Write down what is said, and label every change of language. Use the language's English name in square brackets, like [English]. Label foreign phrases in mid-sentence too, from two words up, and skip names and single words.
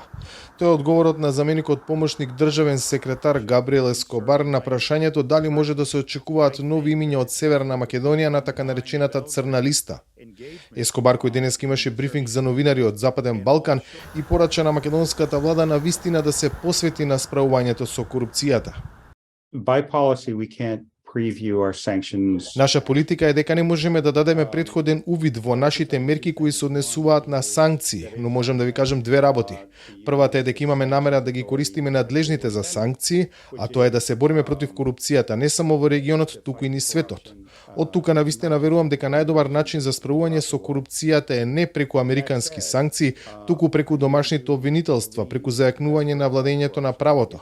[Macedonian] Тоа е одговорот на заменикот помошник државен секретар Габриел Ескобар на прашањето дали може да се очекуваат нови имиња од Северна Македонија на така наречената црна листа. Ескобар, кој денеска имаше брифинг за новинари од Западен Балкан, и порача на македонската влада на вистина да се посвети на справувањето со корупцијата. [English] By policy, we can't preview our sanctions. [Macedonian] Наша политика е дека не можеме да дадеме претходен увид во нашите мерки кои се однесуваат на санкции, но можам да ви кажам две работи. Првата е дека имаме намера да ги користиме надлежните за санкции, а тоа е да се бориме против корупцијата не само во регионот, туку и низ светот. Од тука навистина верувам дека најдобар начин за справување со корупцијата е не преку американски санкции, туку преку домашните обвинителства, преку зајакнување на владењето на правото.